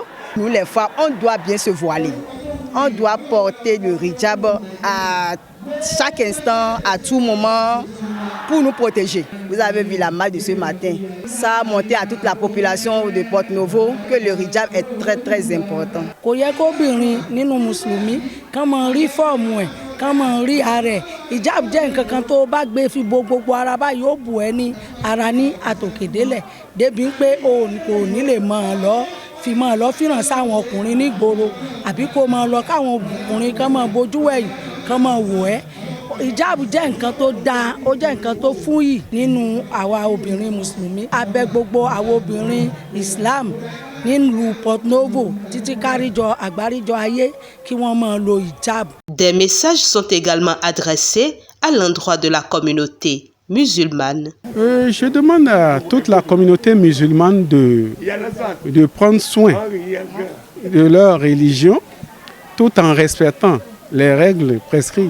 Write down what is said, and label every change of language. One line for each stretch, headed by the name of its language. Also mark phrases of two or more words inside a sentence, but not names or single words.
French: Nous, les femmes, on doit bien se voiler. On doit porter le hijab à chaque instant, à tout moment, pour nous protéger. Vous avez vu la marche de ce matin. Ça a montré à toute la population de Porto Novo que le hijab est très, très important.
Yoruba: Kama rí ààrẹ hijab jẹ́ nǹkan kan tó bá gbé fi gbogbo ara báyìí ó bù ẹ́ ní ara ní àtòkèdélẹ̀ débi pé o kò ní lè máa lọ fìràn sáwọn ọkùnrin nígboro àbí kó máa lọ káwọn ọkùnrin kan máa bojú ẹ̀yìn kan máa wò ẹ́. Hijab jẹ́ nǹkan tó dáa, ó jẹ́ nǹkan tó fúyì nínú àwa obìnrin mùsùlùmí. A bẹ̀ gbogbo àwa obìnrin Islam nílùú Porto Novo títí káríjọ àgbáríjọ ayé kí wọ́n máa lo hijab.
French: Des messages sont également adressés à l'endroit de la communauté musulmane. Je demande à toute la communauté musulmane de prendre soin de leur religion tout en respectant les règles prescrites.